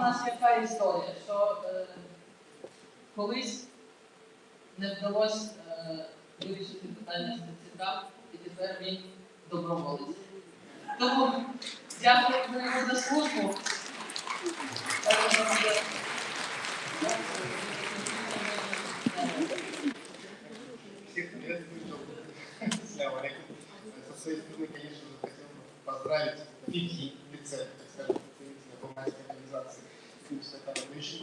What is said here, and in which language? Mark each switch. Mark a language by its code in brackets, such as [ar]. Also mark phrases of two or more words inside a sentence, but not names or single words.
[uk] нас яка історія, що колись не вдалося вирішити питання з ТЦК, і тепер він доброволець. Тому дякую йому за службу. [ru] Всех приветствую. [ar] السلام عليكم. [ru] Со своей стороны, конечно же, хотел бы поздравить ФИФИ в лице, так скажем, представителя гуманитарной организации «Фьюз».